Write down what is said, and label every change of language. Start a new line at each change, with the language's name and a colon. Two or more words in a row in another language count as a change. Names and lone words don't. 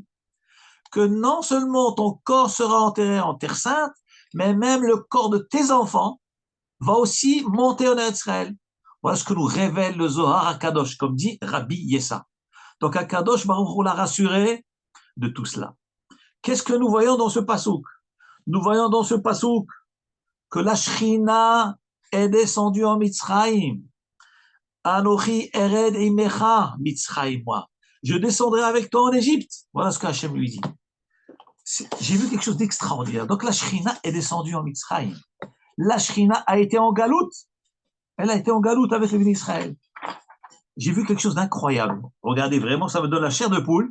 French: Que non seulement ton corps sera enterré en terre sainte, mais même le corps de tes enfants va aussi monter en Israël. Voilà ce que nous révèle le Zohar à Kadosh, comme dit Rabbi Yessa. Donc à Kadosh, on l'a rassuré de tout cela. Qu'est-ce que nous voyons dans ce pasouk? Nous voyons dans ce pasouk que la Shrina est descendue en Mitzrayim.
Hebrew: אנכי ארד עמך מצרימה,
French: moi. Je descendrai avec toi en Égypte. Voilà ce que Hachem lui dit. J'ai vu quelque chose d'extraordinaire. Donc la Shrina est descendue en Mitzrayim. La Shrina a été en galoute. Elle a été en galoute avec les Israël. J'ai vu quelque chose d'incroyable. Regardez, vraiment, ça me donne la chair de poule.